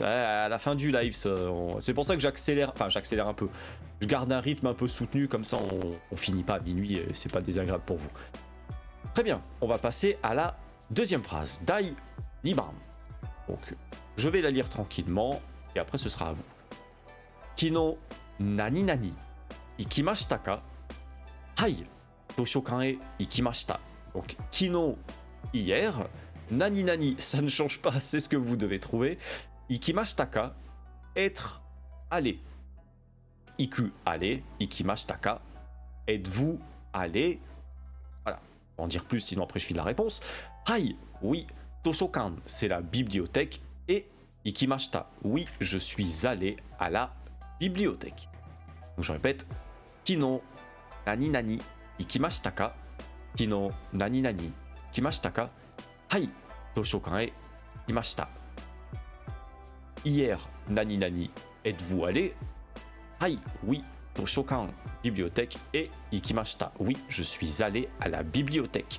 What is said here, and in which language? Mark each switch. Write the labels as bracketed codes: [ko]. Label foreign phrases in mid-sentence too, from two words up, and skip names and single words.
[fr] À la fin du live, c'est pour ça que j'accélère un peu. Je garde un rythme un peu soutenu, comme ça on finit pas à minuit, c'est pas désagréable pour vous. Très bien, on va passer à la deuxième phrase. [ja] 第二番. [fr] Donc, je vais la lire tranquillement et après ce sera à vous. [ja] 昨日何々行きましたか? はい、図書館へ行きました. [fr] Donc, kino, hier. [ja] 何々, [fr] ça ne change pas, c'est ce que vous devez trouver. [ja] 行きましたか, [fr] être allé. Iku, aller. [ja] 行きましたか, [fr] êtes-vous allé? En dire plus, sinon après je file la réponse. Hai, oui, toshokan, c'est la bibliothèque. Et ikimashita, oui, je suis allé à la bibliothèque. Donc je répète, [ja] 昨日何々行きましたか? 昨日何々行きましたか？はい、図書館へ行きました. Hier, 何々, [fr] êtes-vous allé? Hai, oui, toshokan, bibliothèque, et ikimashita, oui, je suis allé à la bibliothèque.